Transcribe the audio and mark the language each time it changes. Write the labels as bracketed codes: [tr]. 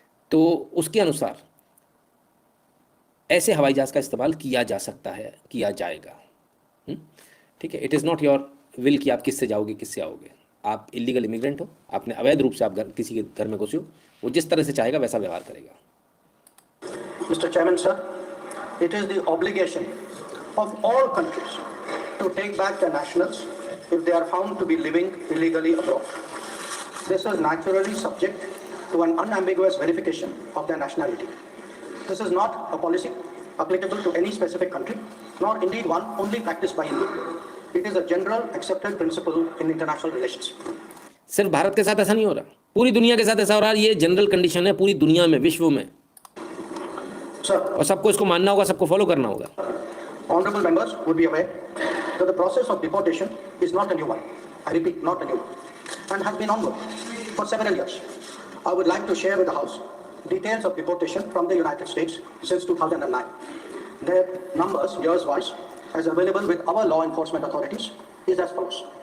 [hi] तो उसके अनुसार ऐसे हवाई जहाज़ का इस्तेमाल किया जा सकता है, किया जाएगा, ठीक है। [en] it is not your will [hi] कि आप किससे जाओगे किससे आओगे। आप इलीगल इमिग्रेंट हो, आपने अवैध रूप से आप किसी के घर में घुसे हो, वो जिस तरह से चाहेगा वैसा व्यवहार करेगा। [en] Mr. Chairman, sir, it is the obligation of all countries to take back their nationals if they are found to be living illegally abroad. This is naturally subject to an unambiguous verification of their nationality. This is not a policy applicable to any specific country, nor indeed one only practiced by India. It is a general accepted principle in international relations. [hi] सिर्फ भारत के साथ ऐसा नहीं हो रहा, पूरी दुनिया के साथ ऐसा हो रहा है। ये जनरल कंडीशन है पूरी दुनिया में, विश्व में, और सबको इसको मानना होगा, सबको फॉलो करना होगा। [en] Honorable members would be aware that the process of deportation is not a new one. I repeat, not a new one, and has been ongoing for several years. I would like to share with the House details of deportation from the United States since 2009. Their numbers, years-wise, as available with our law enforcement authorities, is as follows.